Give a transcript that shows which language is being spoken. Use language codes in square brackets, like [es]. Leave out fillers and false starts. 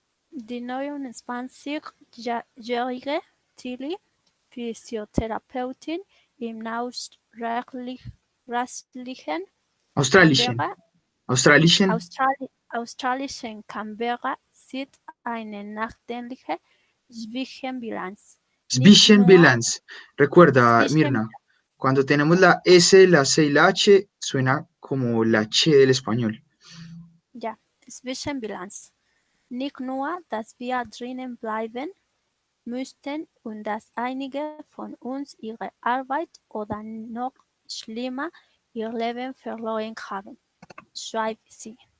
[de] Die 29-jährige Tilly, Physiotherapeutin im nordrhein-westlichen australischen Canberra, sieht eine nachdenkliche Zwischenbilanz. Zwischenbilanz. [es] Recuerda, Mirna, cuando tenemos la S, la C y la H, suena como la Ch del español. [de] Ja, Zwischenbilanz. Nicht nur, dass wir drinnen bleiben müssten und dass einige von uns ihre Arbeit oder noch schlimmer ihr Leben verloren haben, schreibt sie.